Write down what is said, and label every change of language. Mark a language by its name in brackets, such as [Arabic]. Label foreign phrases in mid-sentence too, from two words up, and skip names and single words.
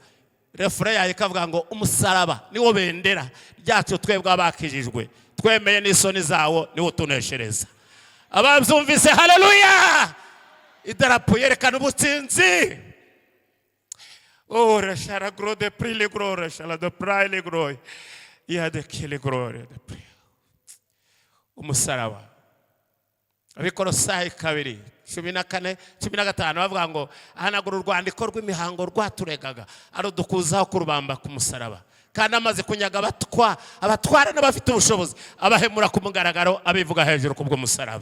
[Kinyarwanda] Refure yayo ikavuga ngo umusaraba niwo bendera ryacu twebwe abakijijwe, twemeye n'isoni zawo niwo tuneshereza. ababyumvise haleluya. Idarapo yerekana ubutsinzi. Oh, rashara gro de prile gro rashara de prile gro ya de kile gro de pri. Umusaraba. Abikolosayi 2:14 15 bavuga ngo ahanagura urwandiko rw'imihango rwaturegaga arudukuzaho kurubamba ku musaraba, kandi amaze kunyaga abatwara n'abafite ubushobozi abahemura ku mugaragaro abivuga hejuru kubwo musaraba.